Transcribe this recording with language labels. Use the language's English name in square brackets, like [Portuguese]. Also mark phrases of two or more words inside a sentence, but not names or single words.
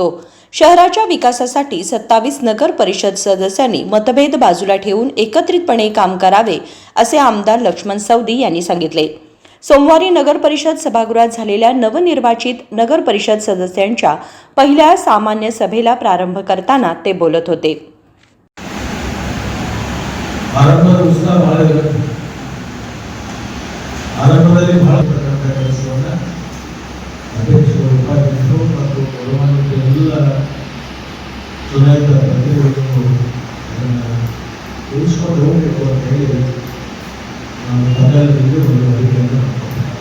[Marathi] शहराच्या विकासासाठी 27 नगर परिषद सदस्यांनी मतभेद बाजूला ठेवून एकत्रितपणे काम करावे असे आमदार लक्ष्मण सौदी यांनी सांगितले. सोमवारी नगर परिषद सभागृहात झालेल्या नवनिर्वाचित नगर परिषद सदस्यांच्या पहिल्या सामान्य सभेला प्रारंभ करताना ते बोलत होते. [Kannada] ಆರಂಭದಲ್ಲಿ ಬಹಳ ಕೆಲಸವನ್ನು ಅಧ್ಯಕ್ಷರು, ಉಪಾಧ್ಯಕ್ಷರು ಮತ್ತು ಎಲ್ಲ ಚುನಾಯಿತ ಪ್ರತಿನಿಧಿಗಳು ಅದನ್ನು ಉಳಿಸ್ಕೊಂಡು ಹೋಗಬೇಕು ಅಂತ ಹೇಳಿ ನಾವು ತಮ್ಮೆಲ್ಲರಿಗೂ ಒಂದು ಅಧಿಕೆಯನ್ನು ಮಾಡ್ತೀವಿ.